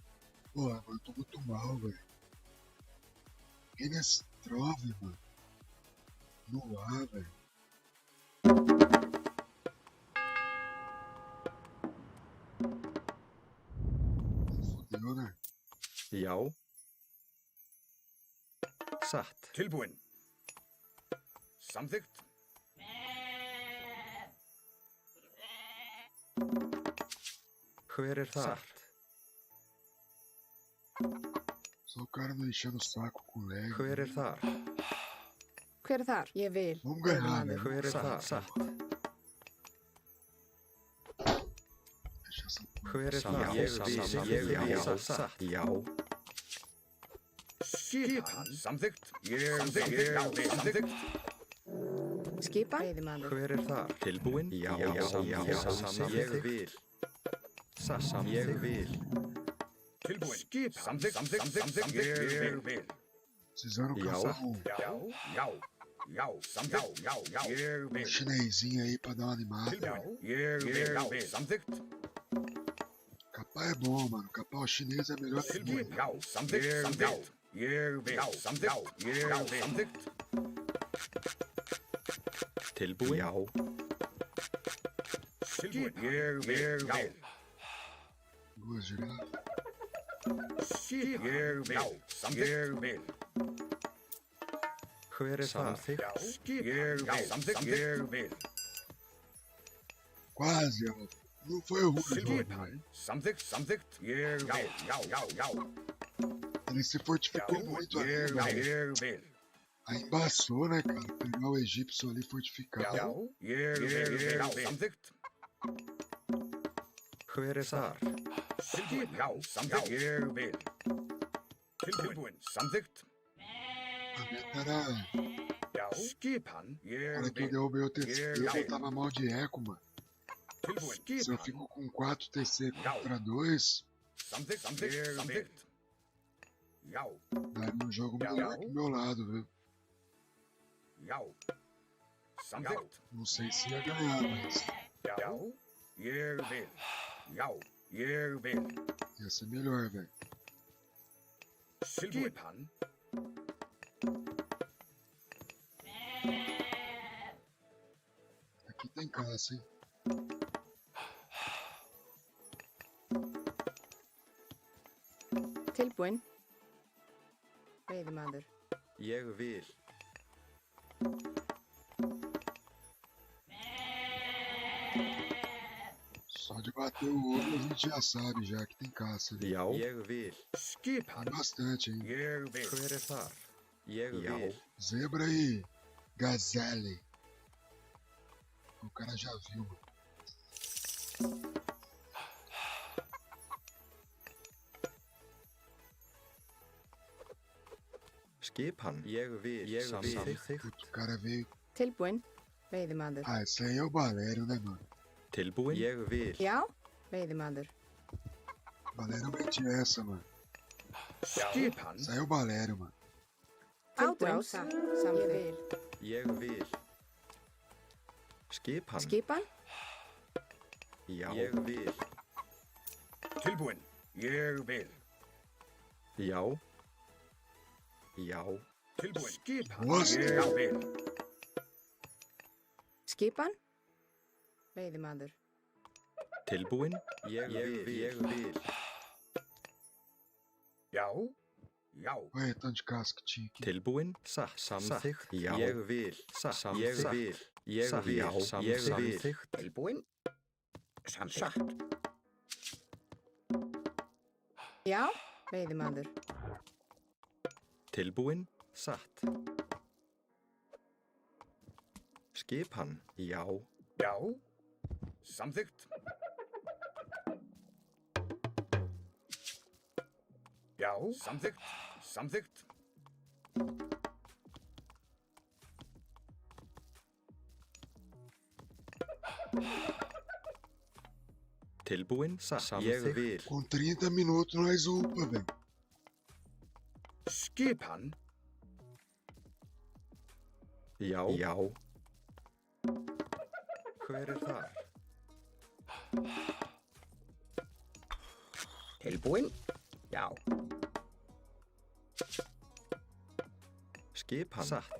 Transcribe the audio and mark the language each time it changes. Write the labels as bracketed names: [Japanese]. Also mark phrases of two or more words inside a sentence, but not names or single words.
[Portuguese] Porra, mano, eu tô muito mal, velho. Renestrove, mano. No ar, velho. Fudeu, né? [Icelandic] Já. Satt. Tilbúin. Samþykkt. Hver þar? [Portuguese] Só o cara não enchendo o saco com o leg. [Icelandic] Hver þar? Hver er þar? Ég vil. [Portuguese] Vamos ganhar, velho. [Icelandic] Hver þar? Satt. [Portuguese] Deixa essa porra. [Icelandic] Hver þar? Ég vil. Satt. Já. Skipan. Samþykkt. Ég vil. Samþykkt. Skipan. Veiðimaður. Hver þar? Tilbúin? Já. Ég vil. Satt. Ég vil. Tilbúin. Skipan. Samþykkt. Ég vil. [Portuguese] Precisaram caçar um [Icelandic] Já. Samþykkt. Já. Ég vil. [Portuguese] chinesinho aí pra dar uma animada. [Icelandic] Tilbúin. Ég vil. Samþykkt. [Portuguese] Capá é bom, mano. Capá o chinês é melhor que [Icelandic] Tilbúin. [Portuguese] tudo. [Icelandic] Já. Samþykkt. Ég vil. Samþykkt. Ég vil. Samþykkt. Tilbúin? Já. Tilbúin. Ég vil. [Portuguese] Duas girafas. [Icelandic] Ég vil. Samþykkt. Ég vil. Hver þar? Ég vil. Samþykkt. Ég vil. [Portuguese] Quase, ó. Não foi o Rubens, [Icelandic] Tilbúin. Samþykkt. Ég vil. Já. [Portuguese] Ele se fortificou muito ali, [Icelandic] Ég [Portuguese] velho. [Icelandic] vil. [Portuguese] Aí embaçou, né, cara? Pegar o egípcio ali fortificado. [Icelandic] Ég vil. Samþykkt. Hver þar? Tilbúin. Já. Samþykkt. Ég vil. Tilbúin. Samþykkt. [Portuguese] A meta era. [Icelandic] Já. Skipan. [Portuguese] Na [Icelandic] Ég [Portuguese] hora que eu [Icelandic] vil. [Portuguese] derrubei o TC, eu tava mal de eco, mano. [Icelandic] Tilbúin. [Portuguese] Se eu [Icelandic] Skipan. [Portuguese] fico com 4 TC contra 2, [Icelandic] Samþykkt. Já. [Portuguese] daria um jogo melhor pro meu lado, viu? [Icelandic] Já. Samþykkt. [Portuguese] Não sei se ia ganhar, mas [Icelandic] Já. Ég vil. Já. Ég vil. [Portuguese] ia ser melhor, velho. [Icelandic] Skipan. Aqui tem caça, hein? Tilbúin. Veiðimaður. Ég vil. [Portuguese] Só de bater o olho a gente já sabe já que tem caça ali. [Icelandic] Já. Ég vil. Skipan. [Portuguese] Tem bastante, hein? [Icelandic] Ég vil. Hver þar? Ég vil. [Portuguese] Zebra e gazelle. O cara já viu, mano. [Icelandic] Skipan. Ég vil. Samþykkt. [Portuguese] Puta, o cara veio. [Icelandic] Tilbúin. Veiðimaður. [Portuguese] Ah, esse aí é o Valério, né, mano? [Icelandic] Tilbúin? Ég vil. Já. Veiðimaður. [Portuguese] Valério mete essa, mano. [Icelandic] Skipan. [Portuguese] Esse aí é o Valério, mano. [Icelandic] Tilbúin. Samþykkt. Ég vil. Skipan. Skipan. Já. Ég vil. Tilbúin. Ég vil. Já. Já. Tilbúin. Skipan. [Portuguese] Nossa. [Icelandic] Ég vil. Skipan. Veiðimaður. Tilbúin? Ég vil. Ég vil. Já. Já. [Portuguese] Olha tanto de caça que tinha aqui. [Icelandic] Tilbúin? Samþykkt? Já. Ég vil. Ég vil. Ég vil. Ég vil. Tilbúin? Samþykkt. Já. Veiðimaður. Tilbúin? Satt. Skipan? Já. Já. Samþykkt. Já. Samþykkt. Tilbúin, ég vil. [Portuguese] Com 30 minutos nós upa, velho. [Icelandic] Skipan. Já. Já. Hver þar? Tilbúin? Já. Skipan. Satt.